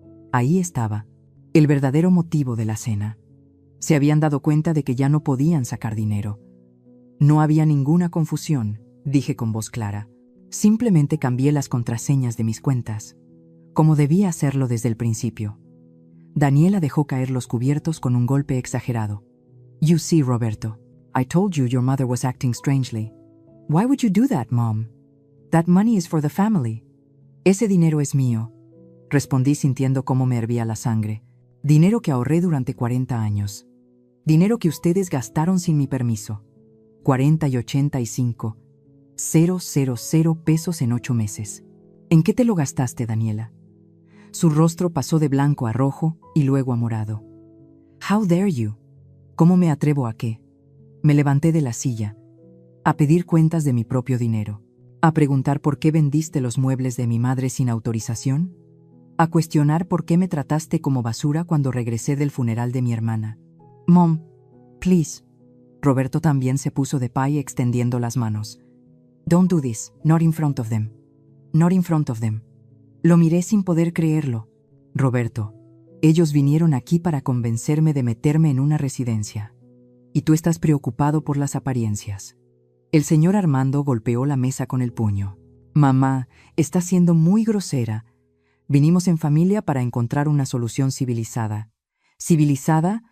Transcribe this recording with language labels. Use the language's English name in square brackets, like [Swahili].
[Spanish] Ahí estaba, el verdadero motivo de la cena. Se habían dado cuenta de que ya no podían sacar dinero. No había ninguna confusión, dije con voz clara. Simplemente cambié las contraseñas de mis cuentas, como debía hacerlo desde el principio. Daniela dejó caer los cubiertos con un golpe exagerado. [English] You see, Roberto, I told you your mother was acting strangely. Why would you do that, Mom? That money is for the family. [Spanish] Ese dinero es mío, respondí sintiendo cómo me hervía la sangre. Dinero que ahorré durante 40 años. Dinero que ustedes gastaron sin mi permiso. 40 y 85. 000 pesos en 8 meses. ¿En qué te lo gastaste, Daniela? Su rostro pasó de blanco a rojo y luego a morado. [English] How dare you? [Spanish] ¿Cómo me atrevo a qué? Me levanté de la silla, a pedir cuentas de mi propio dinero, a preguntar por qué vendiste los muebles de mi madre sin autorización, a cuestionar por qué me trataste como basura cuando regresé del funeral de mi hermana. [English] Mom, please. [Spanish] Roberto también se puso de pie extendiendo las manos. [English] Don't do this, not in front of them. Not in front of them. [Spanish] Lo miré sin poder creerlo. Roberto, ellos vinieron aquí para convencerme de meterme en una residencia. Y tú estás preocupado por las apariencias. El señor Armando golpeó la mesa con el puño. Mamá, estás siendo muy grosera. Vinimos en familia para encontrar una solución civilizada. ¿Civilizada?